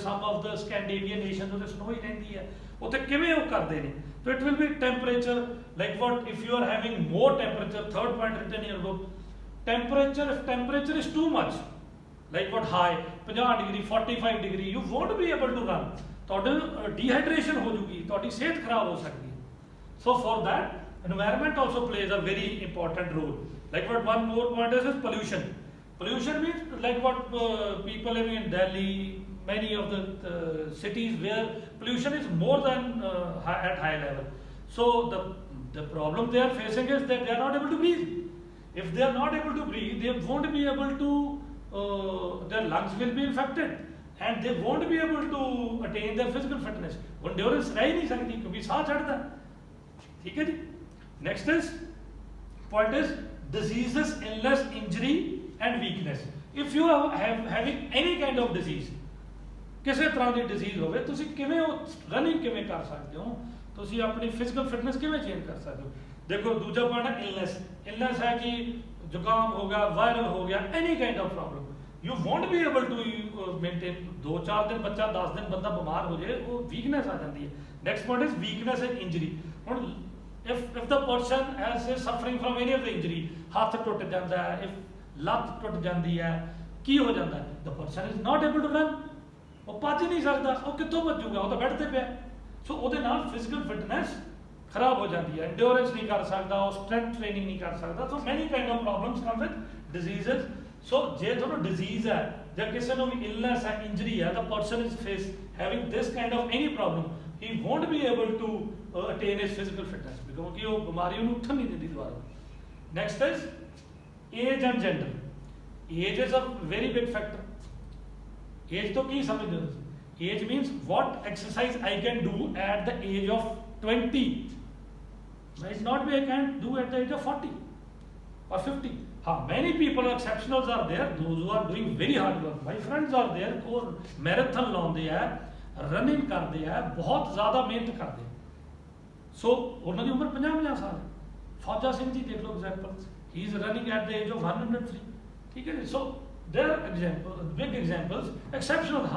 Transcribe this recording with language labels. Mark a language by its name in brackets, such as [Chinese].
[English] Some of the Scandinavian nations where snow [Punjabi] ही रहती है, उसे किਵੇਂ ਉਹ ਕਰਦੇ ਨੇ? [English] So it will be temperature like what if you are having more temperature. Third point written in your book, temperature. If temperature is too much, like what high 50 degree 45 degree, you won't be able to run. [Punjabi] ਤੁਹਾਡੀ dehydration ਹੋ ਜੂਗੀ, ਤੁਹਾਡੀ ਸਿਹਤ ਖਰਾਬ ਹੋ ਸਕਦੀ ਹੈ. [English] So for that environment also plays a very important role. Like what one more point is pollution. Pollution means like what people living in Delhi, many of the cities where pollution is more than at high level. So the problem they are facing is that they are not able to breathe. If they are not able to breathe, they won't be able to their lungs will be infected and they won't be able to attain their physical fitness. [Hindi] Endurance रह ही नहीं सकती क्योंकि साह चढ़ता है. ठीक है जी. [English] Next is point is diseases, illness, injury and weakness. If you are having any kind of disease, [Punjabi] ਕਿਸੇ ਤਰ੍ਹਾਂ ਦੀ ਡਿਜ਼ੀਜ਼ ਹੋਵੇ, ਤੁਸੀਂ ਕਿਵੇਂ ਉਹ ਰਨਿੰਗ ਕਿਵੇਂ ਕਰ ਸਕਦੇ ਹੋ, ਤੁਸੀਂ ਆਪਣੀ ਫਿਜ਼ੀਕਲ ਫਿਟਨੈਸ ਕਿਵੇਂ ਚੇਂਜ ਕਰ ਸਕਦੇ ਹੋ. ਦੇਖੋ ਦੂਜਾ ਪੁਆਇੰਟ ਹੈ ਇਲਨੈਸ. ਇਲਨੈਸ ਹੈ ਕਿ ਜ਼ੁਕਾਮ ਹੋ ਗਿਆ, ਵਾਇਰਲ ਹੋ ਗਿਆ, [English] Any kind of problem, you won't be able to maintain. [Punjabi] 2-4 ਦਿਨ ਬੱਚਾ 10 ਦਿਨ ਬੰਦਾ ਬਿਮਾਰ ਹੋ ਜਾਏ, ਉਹ ਵੀਕਨੈਸ ਆ ਜਾਂਦੀ ਹੈ. [English] Next point is weakness and injury. ਹੁਣ if the person is suffering from any of the injury, [Punjabi] ਹੱਥ ਟੁੱਟ ਜਾਂਦਾ ਹੈ, [English] if [Punjabi] ਲੱਤ ਟੁੱਟ ਜਾਂਦੀ ਹੈ, ਕੀ ਹੋ ਜਾਂਦਾ ਹੈ, [English] the person is not able to run. [Punjabi] ਉਹ ਭੱਜ ਨਹੀਂ ਸਕਦਾ, ਉਹ ਕਿੱਥੋਂ ਭੱਜੂਗਾ, ਉਹ ਤਾਂ ਬੈੱਡ ਤੇ ਪਿਆ. ਸੋ ਉਹਦੇ ਨਾਲ ਫਿਜ਼ੀਕਲ ਫਿਟਨੈਸ ਖਰਾਬ ਹੋ ਜਾਂਦੀ ਹੈ, ਇੰਡਿਓਰੈਂਸ ਨਹੀਂ ਕਰ ਸਕਦਾ, ਉਹ ਸਟਰੈਂਥ ਟ੍ਰੇਨਿੰਗ ਨਹੀਂ ਕਰ ਸਕਦਾ. [English] So many kind of problems come with diseases. [Punjabi] ਸੋ ਜੇ ਤੁਹਾਨੂੰ ਡਿਜ਼ੀਜ਼ ਹੈ ਜਾਂ ਕਿਸੇ ਨੂੰ ਵੀ ਇਲਨੈਸ ਹੈ, ਇੰਜਰੀ ਹੈ, [English] the person is having this kind of any problem, he won't be able to attain his physical fitness [Punjabi] ਕਿਉਂਕਿ ਉਹ ਬਿਮਾਰੀ ਉਹਨੂੰ ਉੱਠਣ ਨਹੀਂ ਦਿੰਦੀ ਦੁਬਾਰਾ. [English] Next is age and gender. Age is a very big factor. [Punjabi] Age ਤੋਂ ਕੀ ਸਮਝਦੇ ਹੋ ਤੁਸੀਂ? [English] Age means what exercise I can do at the age of 20 might not be I can do at the age of 40 or 50. Many people exceptionals are there, those who are doing very hard work. My friends are there who [Punjabi] marathon ਲਾਉਂਦੇ ਆ, running ਕਰਦੇ ਆ, ਬਹੁਤ ਜ਼ਿਆਦਾ ਮਿਹਨਤ ਕਰਦੇ ਆ. ਸੋ ਉਹਨਾਂ ਦੀ ਉਮਰ 50-50 ਸਾਲ ਹੈ. ਫੌਜਾ ਸਿੰਘ ਜੀ ਦੇਖ ਲਓ example, [English] He is running at the age of 103. [Punjabi] ਠੀਕ ਹੈ ਜੀ. [English] So there example big examples, exceptional.